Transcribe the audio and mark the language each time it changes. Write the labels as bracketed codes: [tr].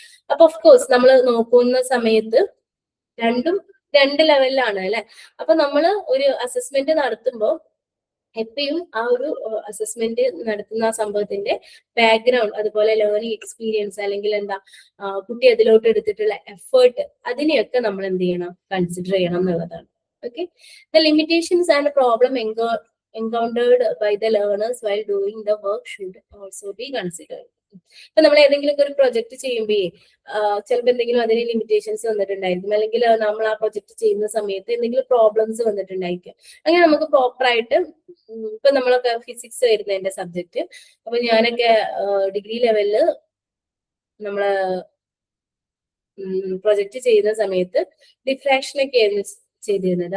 [ml] അപ്പൊ of course നമ്മൾ നോക്കുന്ന സമയത്ത് രണ്ടും രണ്ട് ലെവലിലാണ് അല്ലെ. അപ്പൊ നമ്മൾ ഒരു അസസ്മെന്റ് നടത്തുമ്പോൾ എപ്പോഴും ആ ഒരു അസസ്മെന്റ് നടത്തുന്ന ആ സംഭവത്തിന്റെ ബാക്ക്ഗ്രൗണ്ട്, അതുപോലെ ലേണിംഗ് എക്സ്പീരിയൻസ്, അല്ലെങ്കിൽ എന്താ കുട്ടി അതിലോട്ട് എടുത്തിട്ടുള്ള എഫേർട്ട്, അതിനെയൊക്കെ നമ്മൾ എന്ത് ചെയ്യണം, കൺസിഡർ ചെയ്യണം എന്നുള്ളതാണ്. [en] Okay, the limitations and problem encountered by the learners while doing the work should also be considered. [ml] ഇപ്പൊ നമ്മൾ ഏതെങ്കിലും ഒരു പ്രൊജക്ട് ചെയ്യുമ്പോഴേ ചിലപ്പോൾ എന്തെങ്കിലും അതിന് ലിമിറ്റേഷൻസ് വന്നിട്ടുണ്ടായിരിക്കും, അല്ലെങ്കിൽ നമ്മൾ ആ പ്രൊജക്ട് ചെയ്യുന്ന സമയത്ത് എന്തെങ്കിലും പ്രോബ്ലംസ് വന്നിട്ടുണ്ടായിരിക്കും. അങ്ങനെ നമുക്ക് പ്രോപ്പർ ആയിട്ട്, ഇപ്പൊ നമ്മളൊക്കെ ഫിസിക്സ് വരുന്ന എന്റെ സബ്ജക്ട്, അപ്പൊ ഞാനൊക്കെ ഡിഗ്രി ലെവലില് നമ്മള് പ്രൊജക്ട് ചെയ്യുന്ന സമയത്ത് ഡിഫ്രാക്ഷൻ ഒക്കെ ആയിരുന്നു ചെയ്തിരുന്നത്.